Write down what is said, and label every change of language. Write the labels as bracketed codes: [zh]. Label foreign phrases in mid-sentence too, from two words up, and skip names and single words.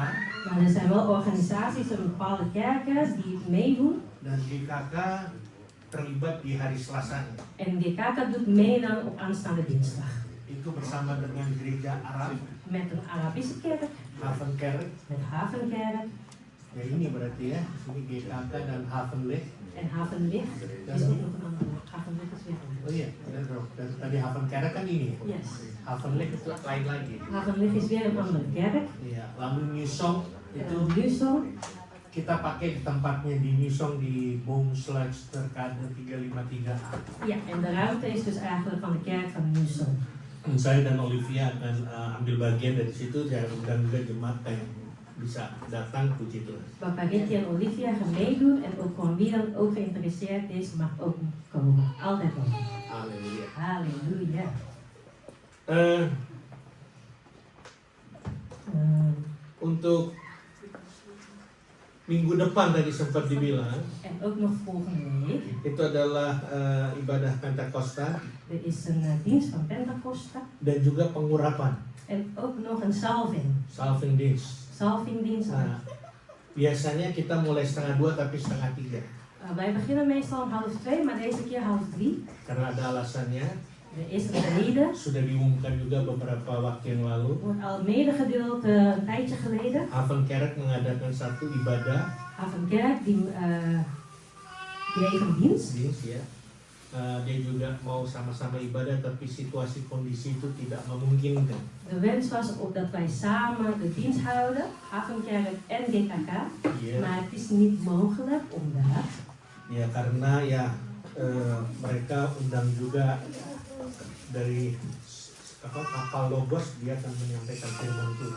[nl] Maar er zijn wel organisaties en bepaalde kerken die meedoen. [id] Dan GKK terlibat di hari Selasanya. [nl] En GKK doet mee dan op aanstaande dinsdag. [id] Itu bersama dengan gereja Arab, [nl] Met een Arabische kerk, Havenkerk. met Havenkerk [id] Ya ini berarti ya, ini GKK dan Havenlicht. [nl] en Havenlicht. Er is ook nog een andere. Havenlicht is weer anders. [id] Oh iya, dan tadi Havenkerk kan ini. Yes. Havenlicht itu lain lagi. [nl] Havenlicht is weer een andere kerk. [id] Iya, lalu Newsong itu Newsong. kita pakai di tempatnya di Newsong di Boomsluitsterkade 353A. [nl] Ja, en de ruimte is dus eigenlijk van de kerk van Newsong. [id] Saya dan Olivia akan ambil bagian dari situ dan undang juga jemaat yang bisa datang, puji Tuhan. [nl] Papa Ricky en Olivia gaan meedoen en ook gewoon wie dan ook geïnteresseerd is, mag ook komen. Altijd komen. [id] Haleluya. [nl] Halleluja. [id] Untuk minggu depan tadi sempat dibilang [nl] En ook nog volgende week. [id] itu adalah ibadah Pentakosta [nl] Er is een dienst van Pentakosta. [id] dan juga pengurapan, [nl] En ook nog een salving. salving dienst. Salvingdienst. [id] Nah, biasanya kita mulai 1:30 tapi 1:30 [nl] Wij beginnen meestal om 1:30, maar deze keer 1:30. [id] karena ada alasannya. [nl] Er is een reden. [id] Sudah diumumkan juga beberapa waktu yang lalu. [nl] Wordt al medegedeeld een tijdje geleden. [id] Havenkerk mengadakan satu ibadah [nl] Havenkerk die heeft een dienst. [id] ya. Dia juga mau sama-sama ibadah tapi situasi kondisi itu tidak memungkinkan. [nl] De wens was op dat wij samen de dienst houden, Havenkerk en GKK. [id] Iya. [nl] Maar het is niet mogelijk omdat [id] Ya karena ya mereka undang juga dari kapal Logos, dia akan menyampaikan firman Tuhan.